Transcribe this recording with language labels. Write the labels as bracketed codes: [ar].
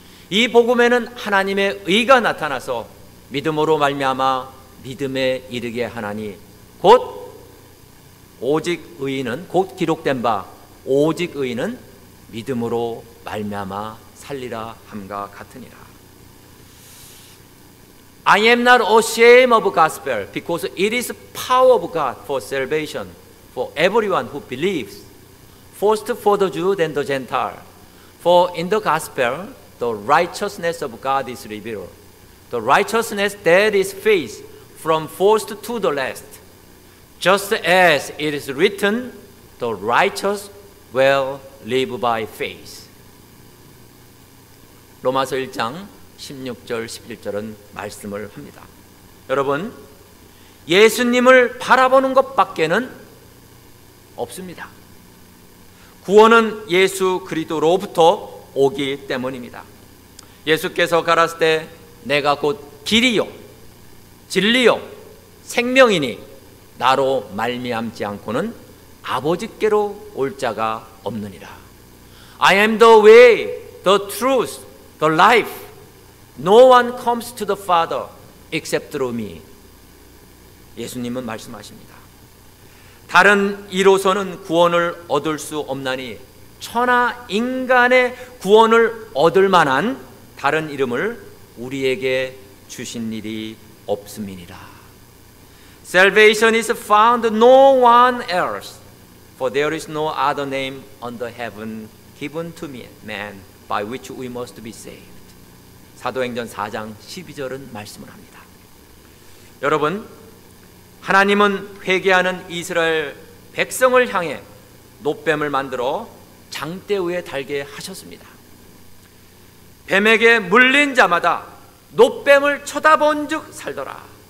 [ko] 이 복음에는 하나님의 의가 나타나서 믿음으로 말미암아 믿음에 이르게 하나니, 곧 오직 의인은, 곧 기록된 바 오직 의인은 믿음으로 말미암아 살리라 함과 같으니라. [en] I am not ashamed of the gospel, because it is power of God for salvation for everyone who believes, first for the Jew, then the Gentile. For in the gospel the righteousness of God is revealed, the righteousness that is faith from first to the last, just as it is written, the righteous will live by faith. [ko] 로마서 1장 16절 11절은 말씀을 합니다. 여러분, 예수님을 바라보는 것밖에는 없습니다. 구원은 예수 그리스도로부터 오기 때문입니다. 예수께서 가라사대 때 내가 곧 길이요 진리요 생명이니 나로 말미암지 않고는 아버지께로 올 자가 없느니라. [en] I am the way, the truth, the life. No one comes to the Father except through me. [ko] 예수님은 말씀하십니다. 다른 이로서는 구원을 얻을 수 없나니 천하 인간의 구원을 얻을 만한 다른 이름을 우리에게 주신 일이 없음이니라. [en] Salvation is found no one else, for there is no other name under heaven given to man by which we must be saved. [ko] 사도행전 4장 12절은 말씀을 합니다. 여러분, 하나님은 회개하는 이스라엘 백성을 향해 놋뱀을 만들어 장대 위에 달게 하셨습니다. 뱀에게 물린 자마다 놋뱀을 쳐다본 즉 살더라.